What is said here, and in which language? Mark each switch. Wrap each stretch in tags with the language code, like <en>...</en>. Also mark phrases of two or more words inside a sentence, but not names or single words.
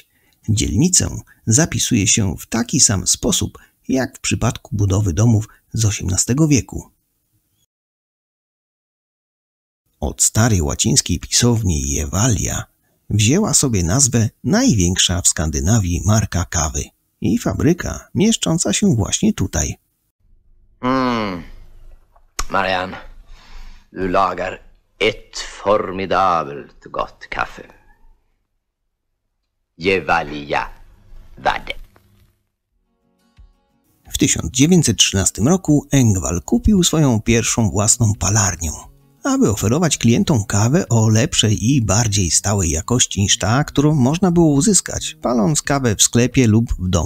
<pl>Dzielnicę zapisuje się w taki sam sposób, jak w przypadku budowy domów z XVIII wieku. Od starej łacińskiej pisowni Jewalia wzięła sobie nazwę największa w Skandynawii marka kawy i fabryka mieszcząca się właśnie tutaj.</pl> <sv>Marianne, du lagar ett formidabelt gott kaffe. Gevalia Värde.</sv> <pl>W 1913 roku Engvall kupił swoją pierwszą własną palarnię, aby oferować klientom kawę o lepszej i bardziej stałej jakości niż ta, którą można było uzyskać, paląc kawę w sklepie lub w domu.</pl>